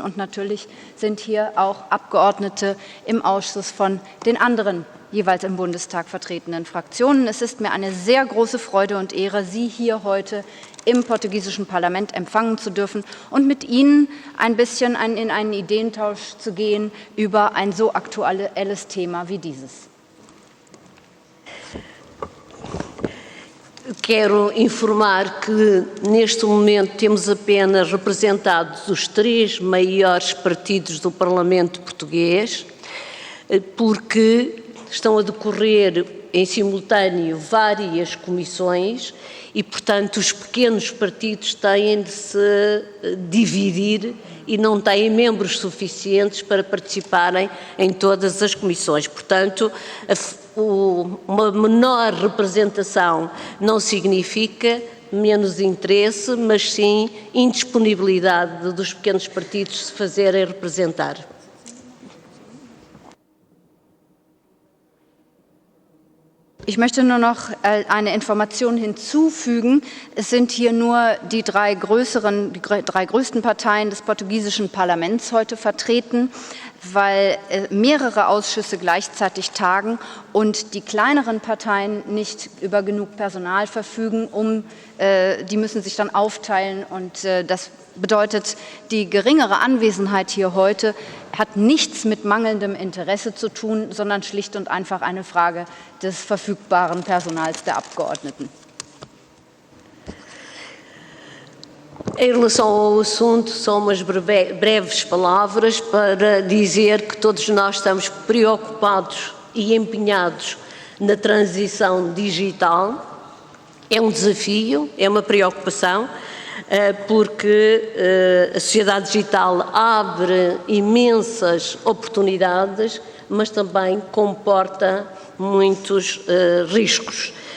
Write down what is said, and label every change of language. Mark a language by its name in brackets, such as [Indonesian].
[German] Und natürlich sind hier auch Abgeordnete im Ausschuss von den anderen jeweils im Bundestag vertretenen Fraktionen. Es ist mir eine sehr große Freude und Ehre, Sie hier heute im portugiesischen Parlament empfangen zu dürfen und mit Ihnen ein bisschen in einen Ideentausch zu gehen über ein so aktuelles Thema wie dieses. [Portuguese] Quero informar que, neste momento, temos apenas representados os 3 maiores partidos do Parlamento português, porque estão a decorrer em simultâneo várias comissões e, portanto, os pequenos partidos têm de se dividir e não têm membros suficientes para participarem em todas as comissões. Portanto, uma menor representação não significa menos interesse, mas sim indisponibilidade dos pequenos partidos se fazerem representar. [German] Ich möchte nur noch eine Information hinzufügen. Es sind hier nur die drei größten Parteien des portugiesischen Parlaments heute vertreten, weil mehrere Ausschüsse gleichzeitig tagen und die kleineren Parteien nicht über genug Personal verfügen, die müssen sich dann aufteilen und das bedeutet, die geringere Anwesenheit hier heute hat nichts mit mangelndem Interesse zu tun, sondern schlicht und einfach eine Frage des verfügbaren Personals der Abgeordneten. [Portuguese] Em relação ao assunto, só umas breves palavras para dizer que todos nós estamos preocupados e empenhados na transição digital. É um desafio, é uma preocupação, porque a sociedade digital abre imensas oportunidades, mas também comporta muitos riscos.